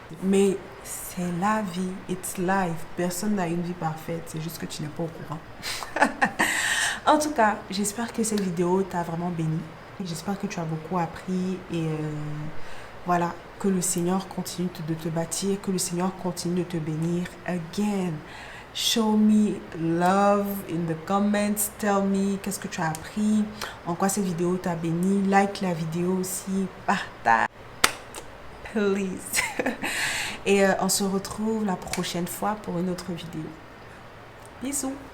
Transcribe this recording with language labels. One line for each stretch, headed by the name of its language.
French: Mais c'est la vie.
English: It's life.
French: Personne n'a une vie parfaite. C'est juste que tu n'es pas au courant. En tout cas, j'espère que cette vidéo t'a vraiment béni. J'espère que tu as beaucoup appris. Et voilà, que le Seigneur continue de te bâtir. Que le Seigneur continue de te bénir.
English: Again, show me love in the comments. Tell me
French: qu'est-ce que tu as appris. En quoi cette vidéo t'a béni. Like la vidéo aussi. Partage. Please. Et on se retrouve la prochaine fois pour une autre vidéo. Bisous.